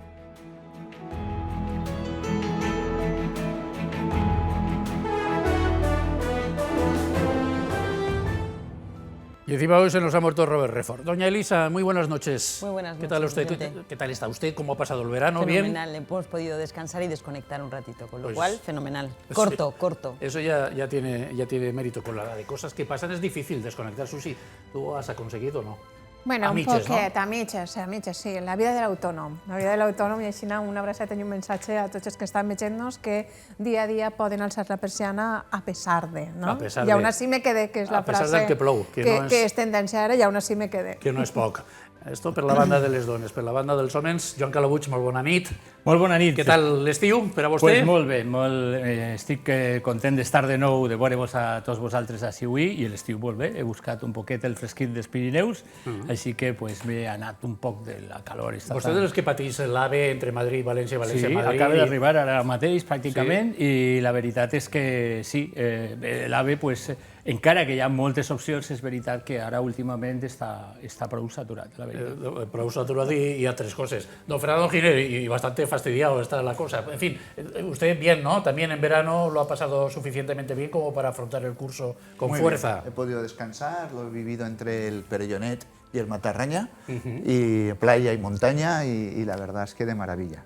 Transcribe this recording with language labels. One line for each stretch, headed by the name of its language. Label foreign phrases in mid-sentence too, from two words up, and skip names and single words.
Spanish: Y encima hoy se nos ha muerto Robert Redford. Doña Elisa, muy buenas noches. Muy buenas noches. ¿Qué tal usted? ¿Qué tal está usted? ¿Cómo ha pasado el verano? Fenomenal. ¿Bien? Hemos podido descansar y desconectar un ratito, con lo Pues, cual, fenomenal. Corto, sí, corto. Eso ya tiene mérito. Con la de cosas que pasan es difícil desconectar, Susi. ¿Tú has conseguido o no? Bueno,
Catalan: a un mitges, poquet, no? a mitges, sí, la vida de l'autònom. La vida de l'autònom, i així un abraçat i un missatge a tots els que estan veient-nos que dia a dia poden alçar la persiana a pesar de, no? A pesar
Spanish: I aún de. así me quedé,
Catalan: que és la A pesar frase del que plou, que no és- que és tendència ara, i
Spanish: aún así me quedé.
Catalan: Que no és poc. Esto per la banda de les dones, per la banda dels homes. Joan Calabuig, molt bona nit. Molt bona nit. Què tal l'estiu per a vostè? Pues molt bé, estic content d'estar de nou, de veure-vos a tots vosaltres així avui, i l'estiu molt bé. He buscat un poquet el fresquit dels Pirineus, així que pues, m'he anat un poc de la calor. Vostè
Spanish: de los que
Catalan: patís l'AVE entre Madrid, València, València, Sí, Madrid. acaba d'arribar ara mateix, pràcticament, i la veritat és que sí, l'AVE, pues, encara que hi ha moltes opcions, és veritat que ara últimament està prou saturat, la veritat. Prou saturat
Spanish: y a tres cosas. Don Fernando Giner, y bastante fastidiado está la cosa. En fin, usted bien, ¿no? También en verano lo ha pasado suficientemente bien como para afrontar el curso con Muy fuerza. bien. He podido descansar, lo he vivido entre el Perellonet y el Matarraña, y playa y montaña, y la verdad es que de maravilla.